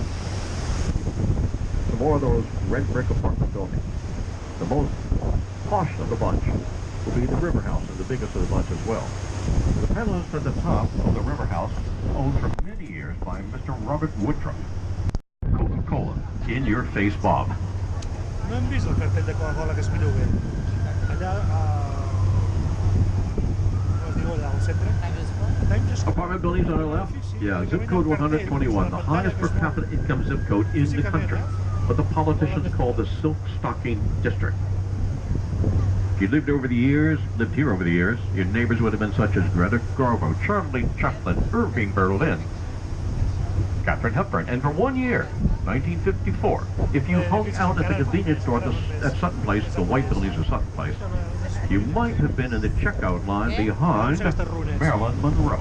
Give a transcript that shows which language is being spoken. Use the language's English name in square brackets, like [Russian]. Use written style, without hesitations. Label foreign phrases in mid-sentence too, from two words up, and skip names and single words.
[English] Some more of those red brick apartment buildings. The most posh of the bunch will be the River House, and the biggest of the bunch as well. The panelist at the top of the River House, owned for many years by Mr. Robert Woodruff. Coca-Cola, in your face, Bob. [Catalan] No hem vist el cartell de Coca-Cola que es millor bé. Allà com es diu allà al centre? [English] Apartment buildings on our left? Yeah, zip code 121, the highest per capita income zip code in the country. What the politicians call the Silk Stocking District. If you lived here over the years, your neighbors would have been such as Greta Garbo, Charlie Chaplin, Irving Berlin, Katharine Hepburn, and for 1 year, 1954, if you hung out at the convenience store at Sutton Place, the white buildings of Sutton Place, you might have been in the checkout line behind Marilyn Monroe.